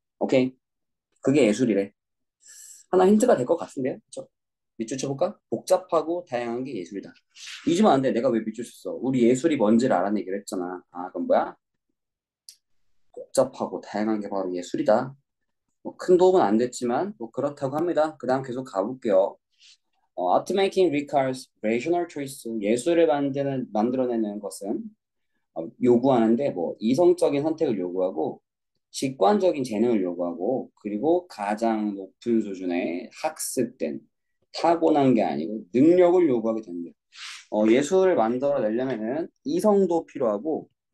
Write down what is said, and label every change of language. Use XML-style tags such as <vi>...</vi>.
<ko>오케이 그게 예술이래. 하나 힌트가 될 것 같은데요, 그렇죠? 밑줄 쳐볼까? 복잡하고 다양한 게 예술이다. 잊으면 안 돼. 내가 왜 밑줄 쳤어? 우리 예술이 뭔지를 알아내기로 했잖아. 그럼 뭐야? 복잡하고 다양한 게 바로 예술이다. 뭐 큰 도움은 안 됐지만 뭐 그렇다고 합니다. 그 다음 계속 가볼게요.</ko> <en>Art making requires rational choice.</en> <ko>예술을 만들어내는 것은 요구하는데 뭐 이성적인 선택을 요구하고 직관적인 재능을 요구하고 그리고 가장 높은 수준의 학습된 타고난 게 아니고 능력을 요구하게 됩니다. 예술을 만들어내려면은 이성도 필요하고</ko>